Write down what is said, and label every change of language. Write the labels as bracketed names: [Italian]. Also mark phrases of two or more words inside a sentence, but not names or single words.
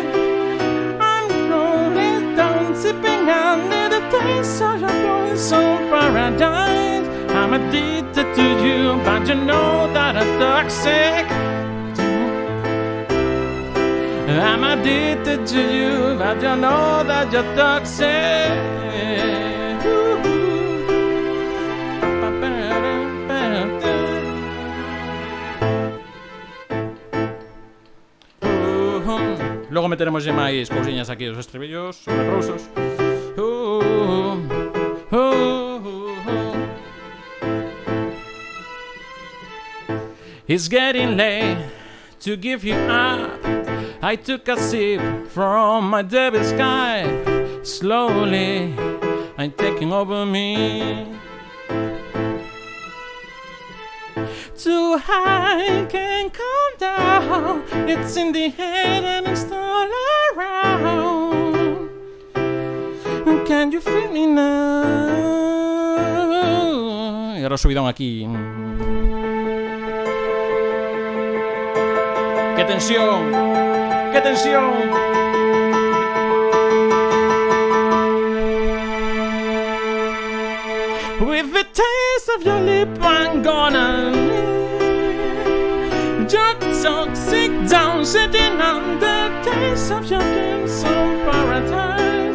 [English] I'm rolling down, sipping under the taste of your voice, so paradise. I'm addicted to you, but you know that I'm toxic. I'm addicted to you, but you know that you're toxic. [Galician] Logo meteremos máis cousiñas aquí, os estribillos, os reprousos. [English] It's getting late to give you up. I took a sip from my devil's sky. Slowly, I'm taking over me. Too high, can't come down. It's in the head and it's all around. Can you feel me now? [Galician] E agora o subidón aquí. ¡Qué tensión! ¡Qué tensión! [English] With the taste of your lip, I'm gonna live. Just so sick down, sitting on the taste of your lips, so paradise.